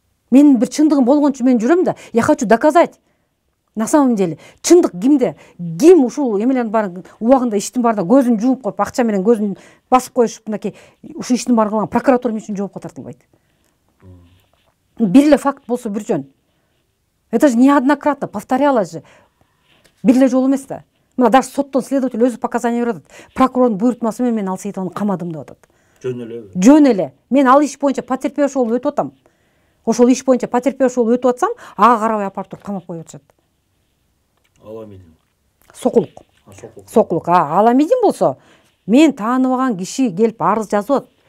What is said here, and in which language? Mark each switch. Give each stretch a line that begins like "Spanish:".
Kyrgyz: Менин бир чындыгым болгон үчүн мен жүрөм да.
Russian: Я хочу доказать. На самом деле,
Kyrgyz: чындык кимде? Ким ушул эмелердин баарын убагында иштин баарына көзүн жууп коюп, акча менен көзүн басып коюшуп, мынакей ушул иштин баарын кылган прокуратура эмне үчүн жоопко тартылбайт? Бир эле факт болсо бир жөн.
Russian: Это же неоднократно повторялось же.
Kyrgyz: Бир эле жолу эмес да. Мына даже соттон следователь өзү показания берип атат. Прокурордун буйртмасы менен мен Алсейитовну камадым деп атат. Жөн элеби? Жөн эле. Мен ал иш боюнча потерпевший болуп өтүп атам. Ошол иш боюнча потерпевший болуп өтүп атсам, ага карабай апарып туруп камап коюп атышат. Аламидин. Сокулук. Сокулук. Аламидин болсо, мен тааныбаган киши келип арыз жазып атат.